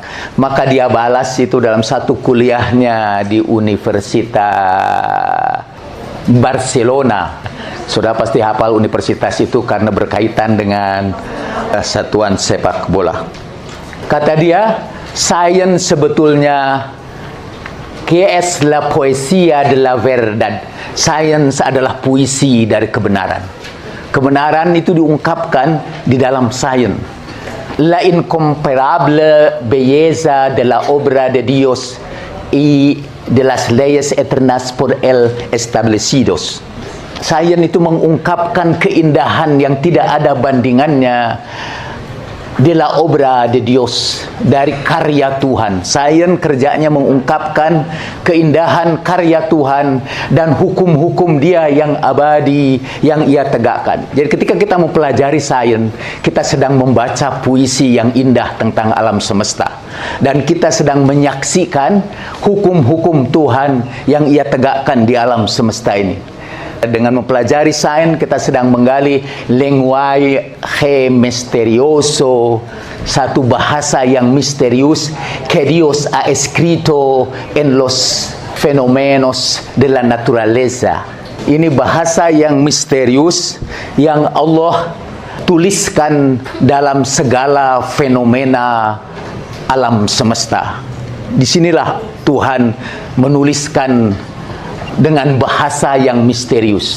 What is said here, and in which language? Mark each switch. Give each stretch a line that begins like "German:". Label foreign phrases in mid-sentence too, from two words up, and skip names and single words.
Indonesian: Maka dia balas itu dalam satu kuliahnya di Universitas Barcelona. Sudah pasti hafal universitas itu karena berkaitan dengan satuan sepak bola. Kata dia, sains sebetulnya
Spanish: que es la poesía de la verdad.
Indonesian: Sains adalah puisi dari kebenaran. Kebenaran itu diungkapkan di dalam sains.
Spanish: La incomparable belleza de la obra de Dios y de las leyes eternas por él establecidos.
Indonesian: Sains itu mengungkapkan keindahan yang tidak ada bandingannya
Spanish: de la obra de Dios,
Indonesian: dari karya Tuhan. Sains kerjanya mengungkapkan keindahan karya Tuhan dan hukum-hukum Dia yang abadi yang Ia tegakkan. Jadi ketika kita mempelajari sains, kita sedang membaca puisi yang indah tentang alam semesta, dan kita sedang menyaksikan hukum-hukum Tuhan yang Ia tegakkan di alam semesta ini. Dengan mempelajari sains, kita sedang menggali
Spanish: lenguaje misterioso,
Indonesian: satu bahasa yang misterius
Spanish: que Dios ha escrito en los fenómenos de la naturaleza.
Indonesian: Ini bahasa yang misterius yang Allah tuliskan dalam segala fenomena alam semesta. Disinilah Tuhan menuliskan dengan bahasa yang misterius.